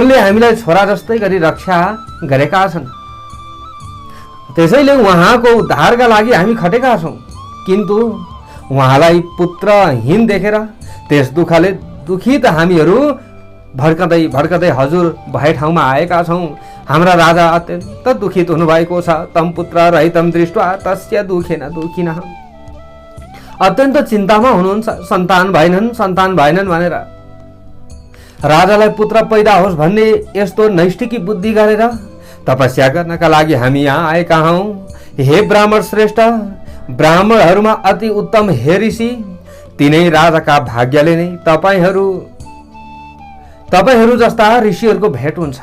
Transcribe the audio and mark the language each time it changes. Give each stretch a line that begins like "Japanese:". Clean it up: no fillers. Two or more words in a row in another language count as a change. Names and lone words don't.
Nepali: उनले हामीलाई छोरा जस्तै गरी रक्षा गरेका छन्। त्यसैले उहाँको उद्धारका लागि हामी खटेका छौँ। किन्तु उहाँलाई पुत्रहीन देखेर त्यस दुःखले दुखित हामीहरू भड्कदै भड्कदै हजुर भए ठाउँमा आएका छौँ। हाम्रा राजा अत्यन्त दुखित हुनुभएको छ।
Sanskrit: तम पुत्र रहितम दृष्ट्वा तस्य दुखेन दुखिनः,
Nepali: अत्यन्त चिन्तामा हुनुहुन्छ। सन्तान भएनन् भनेर राजालाई पुत्र पैदा होस् भन्ने यस्तो नैष्ठिकी बुद्धि गरेर तपस्या गर्नका लागि हामी यहाँ आएका हौँ। हे ब्राह्मण श्रेष्ठ, ब्राह्मणहरूमा अति उत्तम हे ऋषि, तिनै राजाका भाग्यले नै तपाईहरू जस्ता ऋषिहरूको भेट हुन्छ।